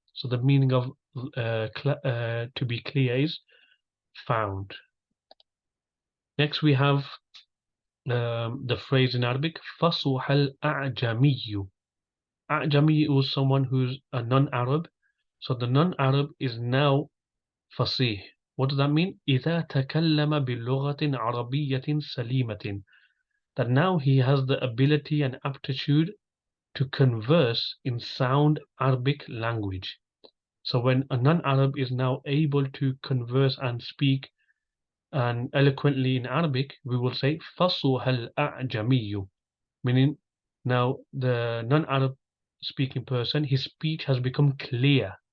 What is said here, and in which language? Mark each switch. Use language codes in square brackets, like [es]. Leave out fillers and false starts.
[en] So the meaning of to be clear is found. Next we have the phrase in Arabic فصح الأعجمي. أعجمي is someone who's a non-Arab. So the non-Arab is now fasih. What does that mean? [ar] إذا تكلم بلغة عربية سليمة. [en] That now he has the ability and aptitude to converse in sound Arabic language. So when a non-Arab is now able to converse and speak and eloquently in Arabic, we will say فصح الأعجمي, meaning now the non-Arab speaking person, his speech has become clear.